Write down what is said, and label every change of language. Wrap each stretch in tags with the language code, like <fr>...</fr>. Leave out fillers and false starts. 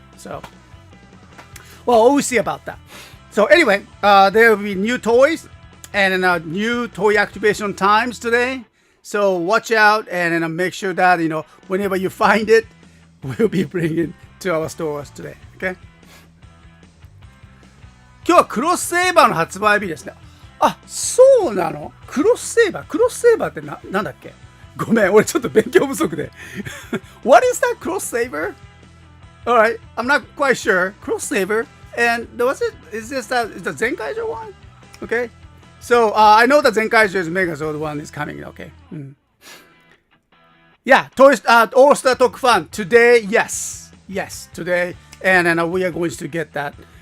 <en>So, well, we'll see about that. So anyway, there will be new toys and new toy activation times today. So watch out and make sure that, whenever you find it, we'll be bringing to our stores today. Okay?</en> <ja>今日はクロスセーバーの発売日ですね。あ、そうなの？クロスセーバーってなんだっけ？ごめん、俺ちょっと勉強不足で。</ja> <en>What is that cross saver? Alright, I'm not quite sure. Cross saver. And is this the Zenkaiser one? Okay. So I know the Zenkaiser's Megazord one is coming. Okay. Yeah, Toys All Star Talk Fun today. Yes, today, and we are going to get that.</en>